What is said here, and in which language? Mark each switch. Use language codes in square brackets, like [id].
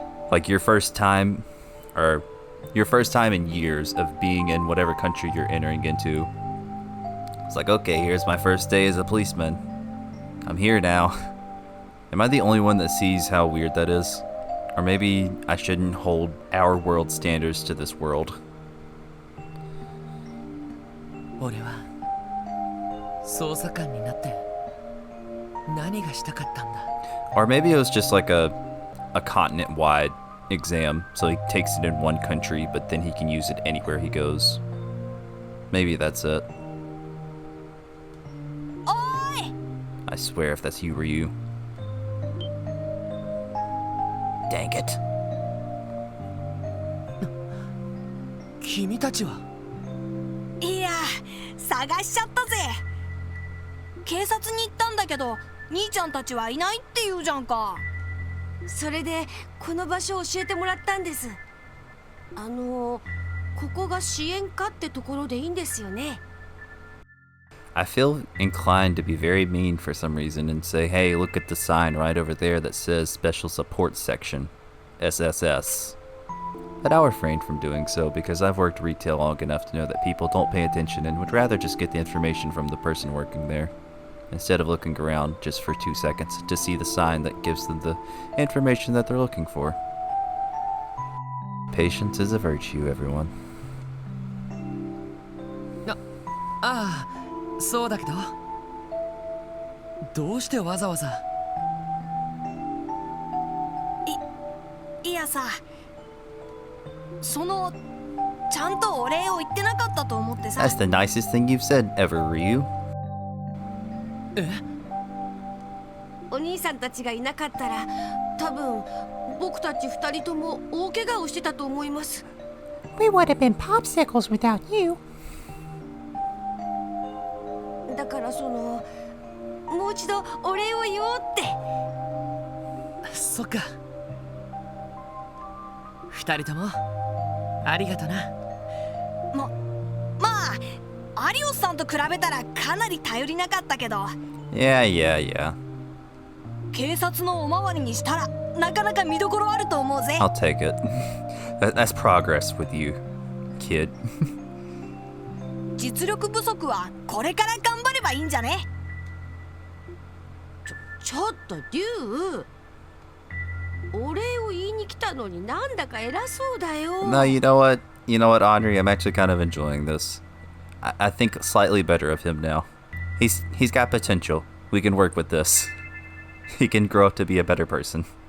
[en] Like your first time in years of being in whatever country you're entering into. It's like, okay, here's my first day as a policeman. I'm here now. Am I the only one that sees how weird that is? Or maybe I shouldn't hold our world standards to this world. [ja] 俺は捜査官になって何がしたかったんだ。 [en] Or maybe it was just like a continent-wide exam, so he takes it in one country, but then he can use it anywhere he goes. Maybe that's it. [ja] Oi! [en] I swear if that's you or you. Dang it. [ja] 君たちはいや、探しちゃったぜ。警察に行ったんだけど、兄ちゃんたちはいないって言うじゃんか。それでこの場所を教えてもらったんです。ここが支援課ってところでいいんですよね。 [en] I feel inclined to be very mean for some reason and say, hey, look at the sign right over there that says Special Support Section, SSS. But I'll refrain from doing so because I've worked retail long enough to know that people don't pay attention and would rather just get the information from the person working there, instead of looking around just for 2 seconds to see the sign that gives them the information that they're looking for. Patience is a virtue, everyone. [ja] ああ、そうだけど、どうしてわざわざ。いやさ、ちゃんとお礼を言ってなかったと思ってさ。 [en] That's the nicest thing you've said ever, Ryu. [ja] お兄さんたちがいなかったら、多分僕たち2人とも大怪我をしてたと思います。 [en] We would have been popsicles without you. [ja] だからもう一度お礼を言おうって。そっか。 2人ともありがとな。まあアリオスさんと比べたらかなり頼りなかったけど。 [en] Yeah. [ja] 警察のおまわりにしたらなかなか見どころあると思うぜ。 [en] I'll take it. That's progress with you, kid. [ja] 実力不足はこれから頑張ればいいんじゃね。ちょっとリュウ、お礼を言いに来たのになんだか偉そうだよ。 [en] No, you know what, Audrey? I'm actually kind of enjoying this. I think slightly better of him now. He's got potential. We can work with this. He can grow up to be a better person.